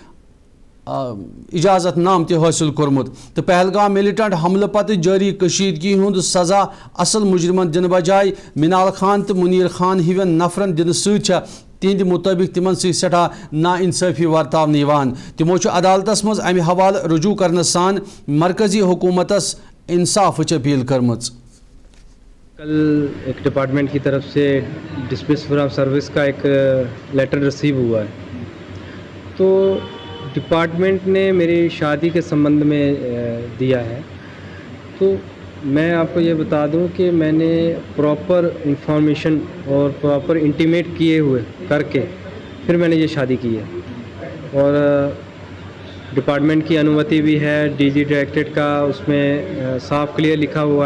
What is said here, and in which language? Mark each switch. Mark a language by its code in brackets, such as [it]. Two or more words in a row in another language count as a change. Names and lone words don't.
[ks] اجازت نام تہِ حٲصِل کوٚرمُت تہٕ پہلگام مِلٹنٹ حملہٕ پتہٕ جٲری کٔشیٖدگی ہُنٛد سزا اصل مُجرمن دِنہٕ بجاے منال خان تہٕ منیر خان ہِوٮ۪ن نفرن دِنہٕ سۭتۍ چھےٚ تِہنٛدِ مُطٲبِق تِمن سۭتۍ سٮ۪ٹھاہ نا انصٲفی ورتاونہٕ یِوان تِمو چھُ عدالتس منٛز امہِ حوالہٕ رجوٗع کرنہٕ سان مرکزی حکوٗمتس انصافٕچ اپیٖل کٔرمٕژ [ur] کل ایک ڈپارٹمنٹ کی طرف سے [en] dismiss from service [ur] کا ایک لیٹر ریسیو ہوا ہے تو ڈپارٹمنٹ نے میری شادی کے سمبندھ میں دیا ہے تو میں آپ کو یہ بتا دوں کہ میں نے [en] proper information [ur] اور [en] proper intimate [ur] کیے ہوئے کر کے پھر میں نے یہ شادی کی ہے اور ڈپارٹمنٹ کی انومتی بھی ہے [en] DG directorate [ur] کا اس میں صاف کلیئر لکھا ہوا